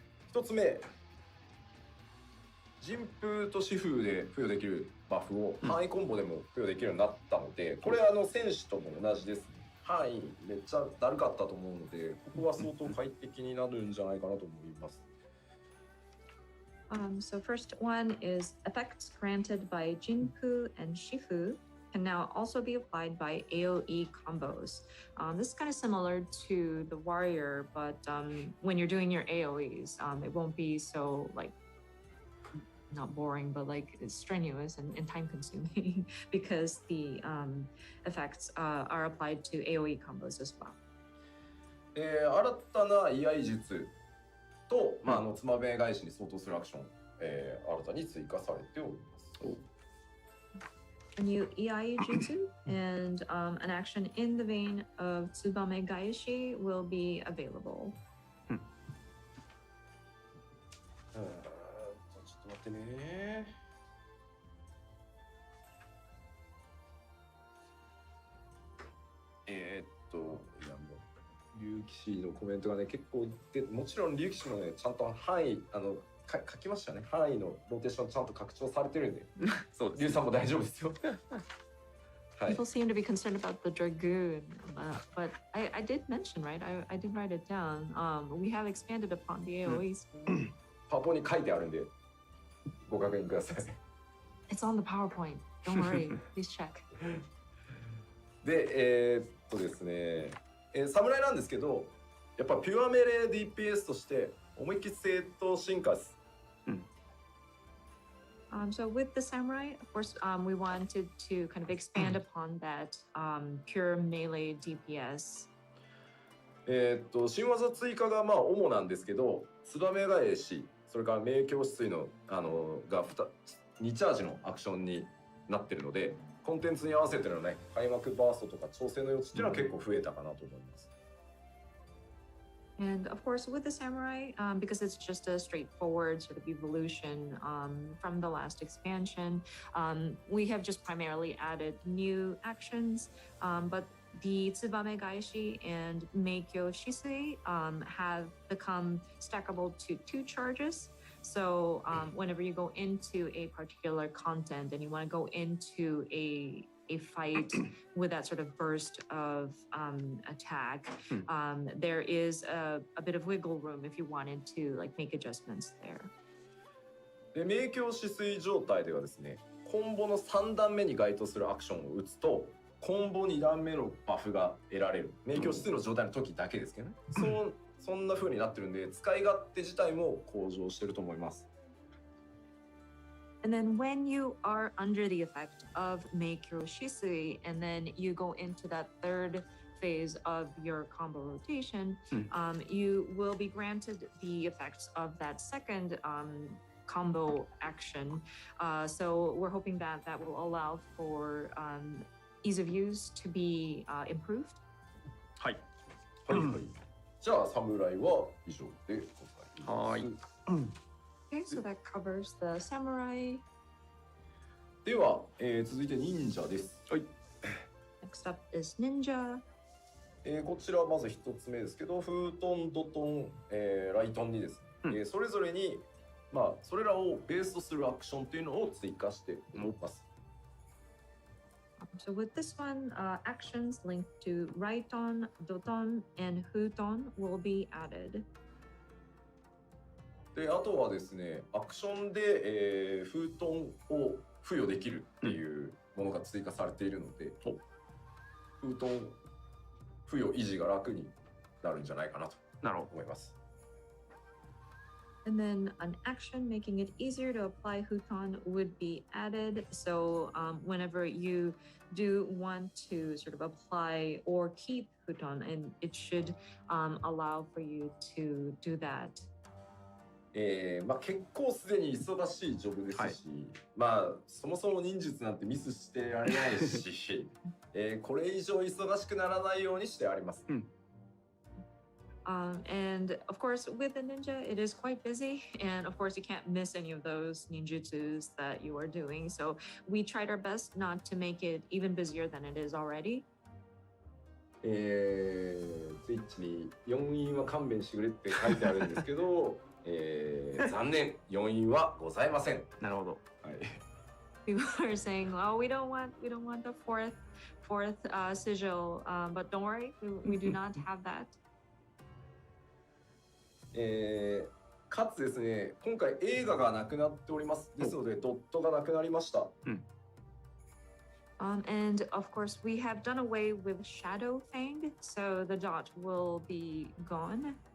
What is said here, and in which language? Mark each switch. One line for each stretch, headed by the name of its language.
Japanese: 一つ目、陣風と疾風で付与できるバフを範囲コンボでも付与できるようになったので、これ戦士とも同じですね。範囲めっちゃだるかったと思うので、ここは相当快適になるんじゃないかなと思います。
English: So first one is effects granted by Jinpu and Shifu can now also be applied by AoE combos. This is kind of similar to the warrior, but when you're doing your AoEs, it won't be so like not boring, but like it's strenuous and time consuming because the effects are applied to AoE combos as well.
Japanese: 新たな居合術と、つまべ返しに相当するアクション、新たに追加されております。
English: A new EI jutsu and an action in the vein of Tsubame Gaeshi will be available.
Japanese: ちょっと待ってね。いやもう竜騎士のコメントがね結構で、もちろん竜騎士もねちゃんと範囲書きましたね。範囲のローテーションちゃんと拡張されてるんで、そうです。竜さんも大丈夫ですよ。
English: People seem to be concerned about the dragoon, but I did mention, right? I did write it down. We have expanded upon the AoEs.
Japanese: パワポに書いてあるんでご確認ください。
English: It's on the PowerPoint. Don't worry. Please check.
Japanese: で、ですね、侍なんですけど、やっぱピュアメレー DPS として思いっきり正当進化です。
English: So with the samurai, of course, we wanted to kind of expand upon that pure melee DPS. 新技追加が主なんですけど、ツバメ返し、それから明鏡止水のが2チャージのアクションになってるので、コンテンツに合わせてのね、開幕バーストとか調整の余地っていうのは結構増えたかなと思います。 And of course, with the samurai, because it's just a straightforward sort of evolution from the last expansion, we have just primarily added new actions. But the Tsubame Gaeshi and Meikyo Shisui have become stackable to 2 charges. So whenever you go into a particular content and you want to go into a fight with that sort of burst of attack, there is a bit of wiggle room if you wanted to like make adjustments there.
Japanese: で、明鏡止水状態ではですね、コンボの3段目に該当するアクションを打つと、コンボ2段目のバフが得られる。明鏡止水の状態の時だけですけどね。そんな風になってるんで、使い勝手自体も向上してると思います。
English: And then when you are under the effect of Meikyo Shisui, and then you go into that third phase of your combo rotation, you will be granted the effects of that second combo action. So we're hoping that that will allow for ease of use to be improved.
Japanese: はい。はいはい。じゃあ侍は以上でございます。はい。
English: Okay, so that covers the samurai.
Japanese: では、続いて忍者です。はい。
English: Next up is ninja.
Japanese: こちらはまず一つ目ですけど、フートン、ドトン、ライトンにですね、それぞれにそれらをベースとするアクションというのを追加しております。
English: So with this one, actions linked to Raiton, Doton, and Huton will be added.
Japanese: で、あとはですね、アクションで、封筒を付与できるっていうものが追加されているので、封筒付与維持が楽になるんじゃないかなと思います。
English: And then an action making it easier to apply Huton would be added. So whenever you do want to sort of apply or keep Huton, and it should allow for you to do that.
Japanese: まあ結構すでに忙しいジョブですし、はい、まあそもそも忍術なんてミスしてられないし、これ以上忙しくならないようにしてあります。
English: And of course, with the ninja, it is quite busy. And of course, you can't miss any of those ninjutsus that you are doing. So we tried our best not to make it even busier than it is already.
Japanese: ツイッチに4因は勘弁してくれって書いてあるんですけど、残念、4因はございません。なるほど。はい。
English: People are saying, "Oh, we don't want the fourth sigil," but don't worry, we do not have that.
Japanese: かつですね、今回映画がなくなっております。ですので、ドットがなくなりました。
English: And of course, we have done away with Shadow Fang, so the dot will be gone.